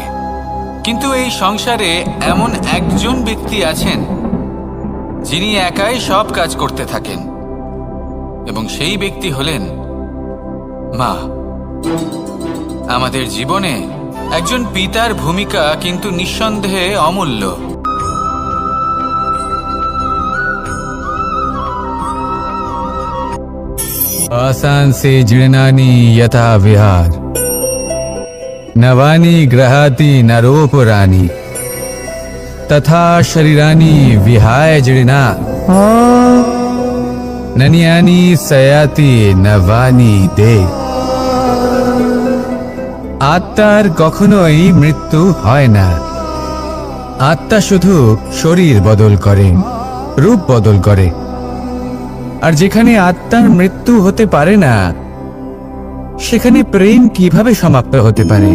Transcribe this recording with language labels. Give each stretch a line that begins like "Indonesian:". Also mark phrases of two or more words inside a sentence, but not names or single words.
Bangla: কিন্তু এই সংসারে এমন একজন ব্যক্তি আছেন যিনি একাই সব কাজ করতে থাকেন, এবং সেই ব্যক্তি হলেন মা। আমাদের জীবনে একজন পিতার ভূমিকা কিন্তু নিঃসন্দেহে অমূল্য।
Sanskrit: आसान से जीर्णानि यथा विहार नवानि ग्रहाति नरोपराणि तथा शरीरानि विहाय जीर्णा नन्यानि सयाति नवानि दे।
Bangla: আত্মার কখনোই মৃত্যু হয় না। আত্মা শুধু শরীর বদল করে, রূপ বদল করে। আর যেখানে আত্মার মৃত্যু হতে পারে না, সেখানে প্রেম কিভাবে সমাপ্ত হতে পারে?